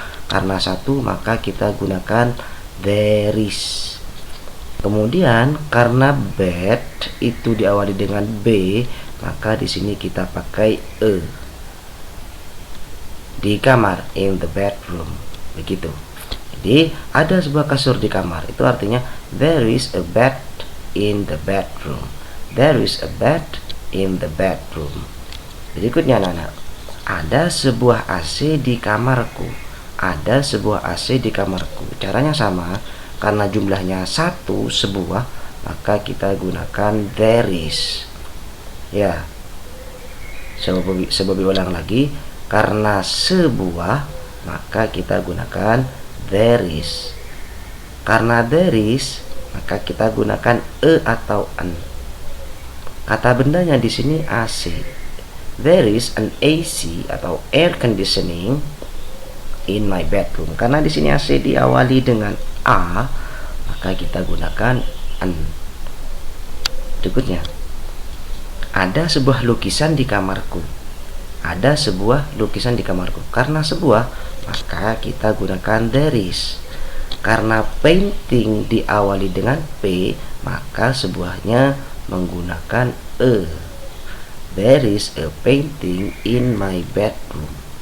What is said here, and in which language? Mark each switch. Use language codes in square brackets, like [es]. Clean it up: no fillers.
[id] Karena satu maka kita gunakan there is. Kemudian karena bed itu diawali dengan B, maka di sini kita pakai e. Di kamar, [en] in the bedroom. [id] Begitu. Jadi ada sebuah kasur di kamar. Itu artinya [en] there is a bed in the bedroom. There is a bed in the bedroom. [id] Berikutnya anak-anak, ada sebuah AC di kamarku. Ada sebuah AC di kamarku. Caranya sama, karena jumlahnya satu sebuah, maka kita gunakan there is. Ya, Sebabi ulang lagi, karena sebuah maka kita gunakan there is. Karena there is maka kita gunakan e atau an. Kata bendanya di sini AC. [en] There is an AC [id] atau [en] air conditioning in my bedroom. [id] Karena di sini AC diawali dengan a, maka kita gunakan an. Berikutnya, ada sebuah lukisan di kamarku. Ada sebuah lukisan di kamarku. Karena sebuah, maka kita gunakan there is. Karena painting diawali dengan P, maka sebuahnya menggunakan e. [en] There is a painting in my bedroom.